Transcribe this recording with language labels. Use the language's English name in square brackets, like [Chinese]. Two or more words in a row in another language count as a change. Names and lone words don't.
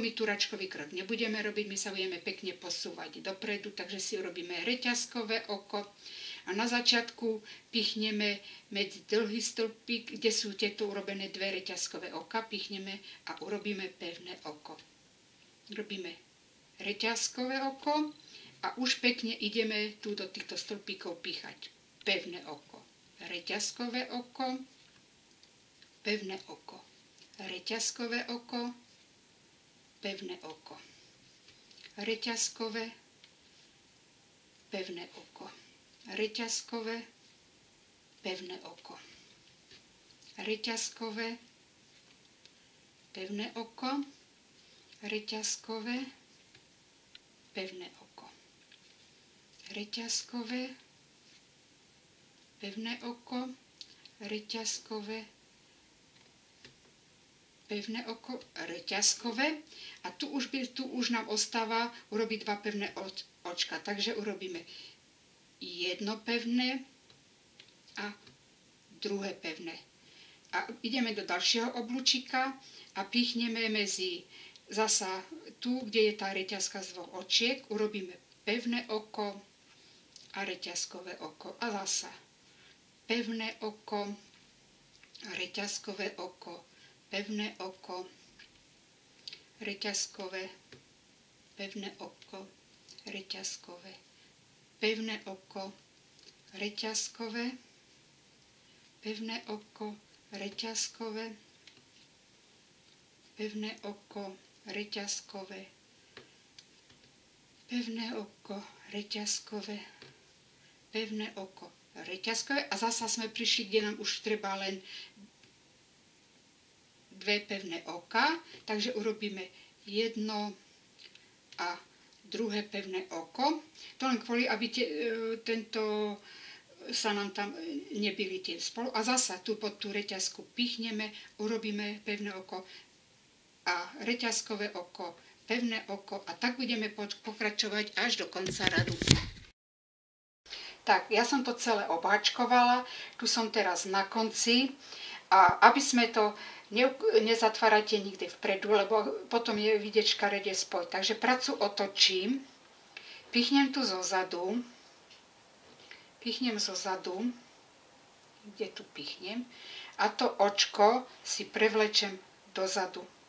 [Slovak] My tu račkový krok nebudeme robiť, my sa budeme pekne posúvať dopredu, takže si urobíme reťazkové oko a na začiatku pichneme medzi dlhý stĺpik, kde sú tieto urobené dve reťazkové oka, pichneme a urobíme pevné oko. Robíme reťazkové oko a už pekne ideme tu do týchto stĺpikov píchať. Pevné oko, reťazkové oko, pevné oko, reťazkové oko, pevné oko, reťazkové, pevné oko, reťazkové, pevné oko, reťazkové, pevné oko, reťazkové, pevné oko, reťazkové, pevné oko, reťazkové, pevné oko, reťazkové a tu už nám ostáva urobiť dva pevné očka, takže urobíme jedno pevné a druhé pevné. A ideme do ďalšieho oblúčika a pichneme medzi zasa tu, kde je tá reťazka z dvoch očiek, urobíme pevné oko a reťazkové oko a zasa pevné oko, reťazkové oko, pevné oko, reťazkové, pevné oko, reťazkové, pevné oko, reťazkové, pevné oko, reťazkové, pevné oko, reťazkové, pevné oko, reťazkové, pevné oko, reťazkové a zasa sme prišli, kde nám už treba len dve pevné oka, takže urobíme jedno a druhé pevné oko. To len kvôli, aby tento sa nám tam nebili tie spolu. A zasa tu pod tú reťazku pichneme, urobíme pevné oko a reťazkové oko, pevné oko a tak budeme pokračovať až do konca radu. Tak, ja som to celé obháčkovala, tu som teraz na konci a aby sme to nezatvárajte nikde vpredu, lebo potom je vidieť škaredie spoj. Takže pracu otočím, pichnem tu zozadu, kde tu pichnem a to očko si prevlečem dozadu.